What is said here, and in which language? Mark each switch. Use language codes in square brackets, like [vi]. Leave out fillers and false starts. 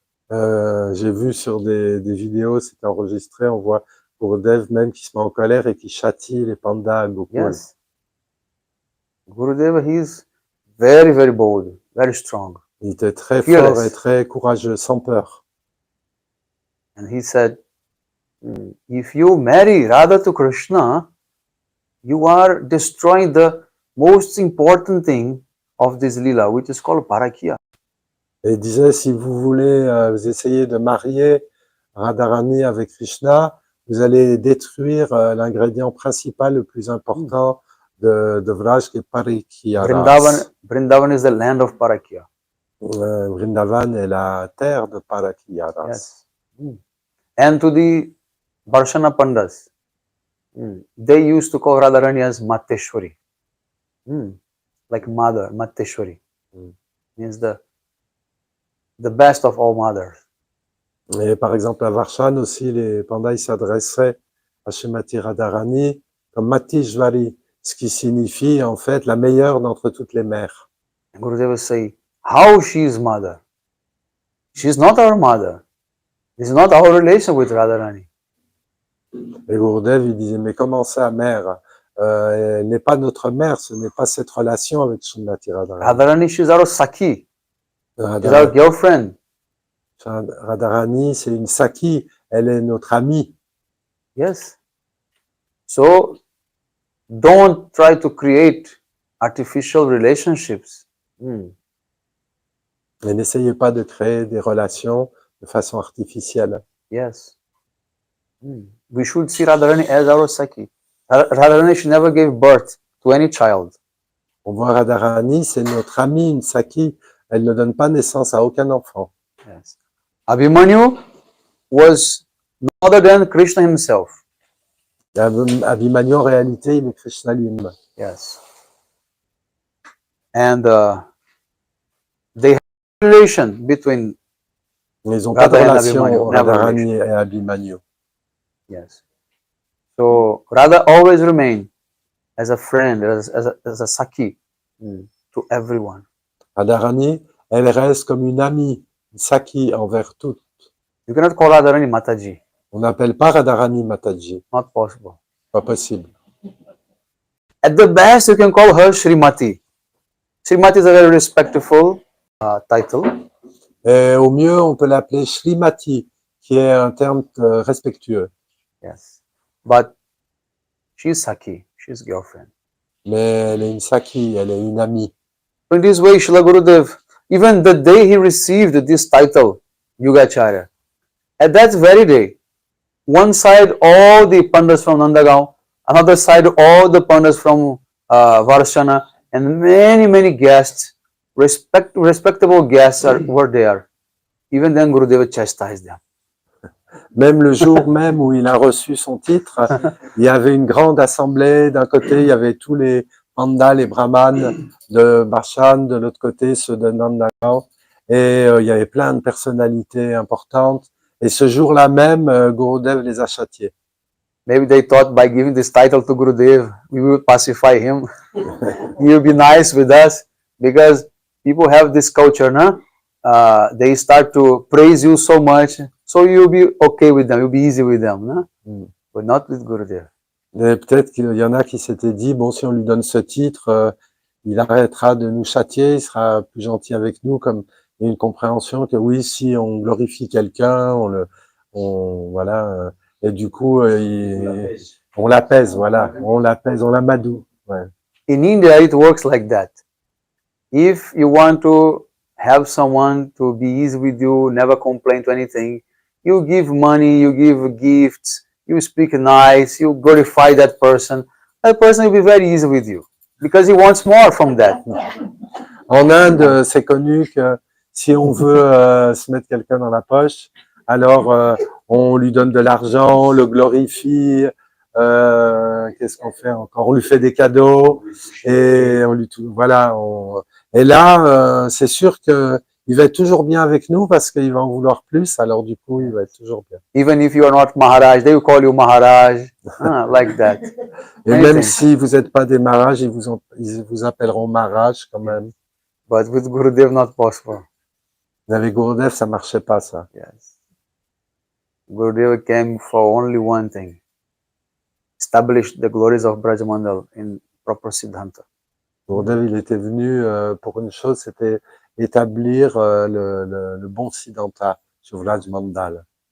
[fr] J'ai vu sur des vidéos, c'était enregistré, on voit Gurudev même qui se met en colère et qui châtie les pandas à Gokul. [en] Yes. Gurudev, he is very, very bold, very strong. [fr] Il était très [en] Fearless. [fr] fort et très courageux, sans peur. [en] And he said, if you marry Radha to Krishna, you are destroying the most important thing of this lila, which is called parakya. [fr] Et il disait, si vous voulez, vous essayez de marier Radharani avec Krishna, vous allez détruire l'ingrédient principal le plus important de Vraj, qui est Parikya. [en] Vrindavan is the land of parakya. [fr] Vrindavan est la terre de Parakya. [en] Yes. And to the Varshana Pandas, they used to call Radharani as Mateshwari. Like mother, Mateshwari. Means the best of all mothers. [fr] Et par exemple, à Varshan aussi, les pandas ils s'adressaient à Srimati Radharani comme Matishvari, ce qui signifie en fait la meilleure d'entre toutes les mères. [en] And Gurudev will say, how she is mother? She is not our mother. This is not our relation with Radharani. [fr] Et Gurudev, il disait, mais comment ça, mère? Elle n'est pas notre mère, ce n'est pas cette relation avec Srimati Radharani. [en] Radharani, she is our Sakhi. She is our Radharani, girlfriend. [fr] Radharani, c'est une Sakhi, elle est notre amie. [en] Yes. So, don't try to create artificial relationships. [fr] Et n'essayez pas de créer des relations de façon artificielle. [en] Yes. We should see Radharani as our Sakhi. Radharani, she never gave birth to any child. [fr] On voit Radharani, c'est notre amie, une Sakhi. Elle ne donne pas naissance à aucun enfant. [en] Yes. Abhimanyu was no other than Krishna himself. [fr] Et Abhimanyu, en réalité, il est Krishna lui-même. [en] Yes. And they have a relation between. [fr] Mais ils n'ont pas de [en] Radha and [fr] relation, [en] Abhimanyu, never [fr] Radharani et Abhimanyu. [en] Yes. So Radha always remain as a friend, as a Sakhi to everyone. [fr] Radharani, elle reste comme une amie, une Sakhi envers toutes. [en] You cannot call Radharani Mataji. [fr] On n'appelle pas Radharani Mataji, [en] Not possible. [fr] pas possible. [en] At the best, you can call her Srimati. Srimati is a very respectful title. [fr] Et au mieux, on peut l'appeler Shrimati, qui est un terme respectueux. [en] Yes. But she's Sakhi. She's girlfriend. [fr] Mais elle est une Sakhi, elle est une amie. [en] In this way, Srila Gurudev, even the day he received this title, Yugacharya, at that very day, one side all the Pandits from Nandagaon, another side all the Pandits from Varshana, and many guests, respectable guests were there. Even then, Gurudev chastised them. [fr] Même le jour même où il a reçu son titre, il y avait une grande assemblée. D'un côté, il y avait tous les pandas, les brahmanes de Barshan, de l'autre côté, ceux de Nandagaon. Et il y avait plein de personnalités importantes. Et ce jour-là même, Gurudev les a châtiés. [en] Maybe they thought by giving this title to Gurudev, we will pacify him. He will be nice with us, because people have this culture, no? They start to praise you so much, so you'll be okay with them, you'll be easy with them, no? But not with Gurudev. [fr] Et peut-être qu'il y en a qui s'étaient dit, bon, si on lui donne ce titre, il arrêtera de nous châtier, il sera plus gentil avec nous, comme il y a une compréhension que oui, si on glorifie quelqu'un, voilà, et du coup, on l'apaise, voilà, on l'amadoue. Ouais. [en] In India, it works like that. If you want to have someone to be easy with you, never complain to anything, you give money, you give gifts, you speak nice, you glorify that person will be very easy with you, because he wants more from that. [fr] En Inde, c'est connu que si on veut se mettre quelqu'un dans la poche, alors on lui donne de l'argent, on le glorifie, qu'est-ce qu'on fait encore? On lui fait des cadeaux et on lui voilà. Et là, c'est sûr que il va être toujours bien avec nous parce qu'il va en vouloir plus. Alors du coup, il va être toujours bien. [en] Even if you are not Maharaj, they will call you Maharaj, like that. [fr] Et même si vous n'êtes pas des Maharaj, ils vous appelleront Maharaj quand même. [en] But with Gurudev, not possible. [fr] Mais avec Gurudev, ça marchait pas, ça. [en] Yes. Gurudev came for only one thing: establish the glories of Brajamandal in proper Siddhanta. [fr] Gurudev, il était venu pour une chose, c'était établir le bon Siddhanta sur Vraj Mandal.